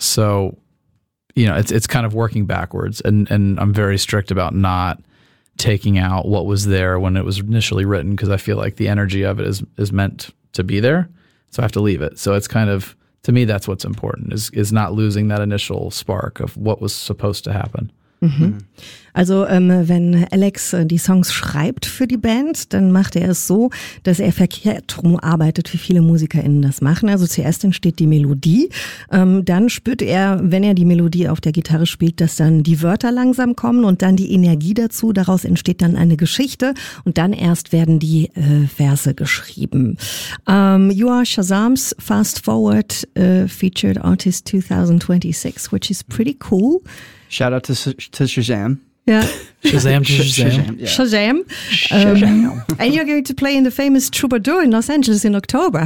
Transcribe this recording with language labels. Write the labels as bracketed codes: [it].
[en] So, you know, it's kind of working backwards. And I'm very strict about not taking out what was there when it was initially written because I feel like the energy of it is meant to be there. So I have to leave it. So it's kind of, to me, that's what's important is not losing that initial spark of what was supposed to happen. [de] Also wenn Alex die Songs schreibt für die Band, dann macht er es so, dass er verkehrt drum arbeitet, wie viele MusikerInnen das machen. Also zuerst entsteht die Melodie, dann spürt er, wenn er die Melodie auf der Gitarre spielt, dass dann die Wörter langsam kommen und dann die Energie dazu. Daraus entsteht dann eine Geschichte und dann erst werden die Verse geschrieben. [en] You are Shazam's Fast Forward Featured Artist 2026, which is pretty cool. Shout out to Shazam. Yeah. Shazam. Yeah. Shazam. And you're going to play in the famous Troubadour in Los Angeles in October.